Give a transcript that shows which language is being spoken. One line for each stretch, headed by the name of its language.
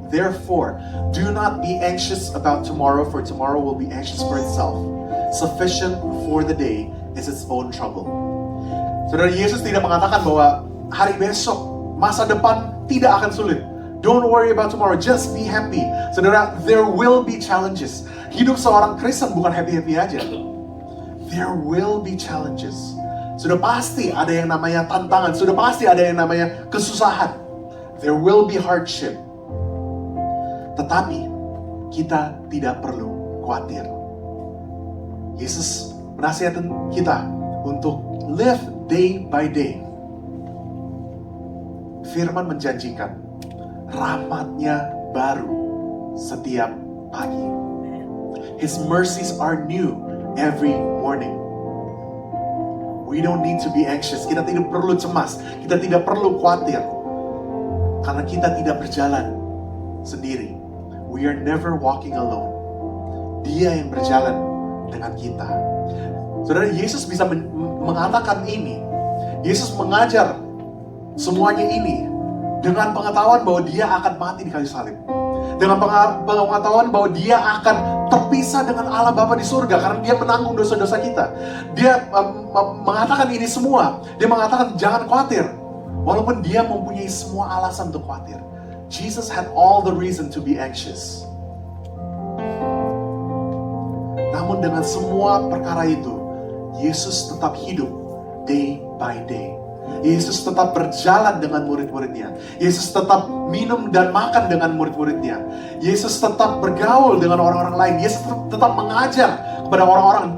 English: Therefore, do not be anxious about tomorrow, for tomorrow will be anxious for itself. Sufficient for the day is its own trouble.
Indonesian: Saudara, Yesus tidak mengatakan bahwa hari besok, masa depan tidak akan sulit.
English: Don't worry about tomorrow, just be happy.
Indonesian: Saudara,
English: there will be challenges.
Indonesian: Hidup seorang Kristen bukan happy-happy aja.
English: There will be challenges.
Indonesian: Sudah pasti ada yang namanya tantangan, sudah pasti ada yang namanya kesusahan.
English: There will be hardship.
Indonesian: Tetapi kita tidak perlu khawatir. Yesus menasihatkan kita untuk
English: live day by day.
Indonesian: Firman menjanjikan rahmat-Nya baru setiap pagi.
English: His mercies are new every morning. We don't need to be anxious.
Indonesian: Kita tidak perlu cemas. Kita tidak perlu khawatir. Karena kita tidak berjalan sendiri.
English: We are never walking alone.
Indonesian: Dia yang berjalan dengan kita. Saudara, Yesus bisa mengatakan ini. Yesus mengajar semuanya ini dengan pengetahuan bahwa Dia akan mati di kayu salib. Dengan pengetahuan bahwa Dia akan terpisah dengan Allah Bapa di surga karena Dia menanggung dosa-dosa kita. Dia mengatakan ini semua. Dia mengatakan jangan khawatir. Walaupun Dia mempunyai semua alasan untuk khawatir.
English: Jesus had all the reason to be anxious.
Indonesian: Namun dengan semua perkara itu, Yesus tetap hidup
English: day by day.
Indonesian: Yesus tetap berjalan dengan murid-muridnya. Yesus tetap minum dan makan dengan murid-muridnya. Yesus tetap bergaul dengan orang-orang lain. Yesus tetap mengajar kepada orang-orang.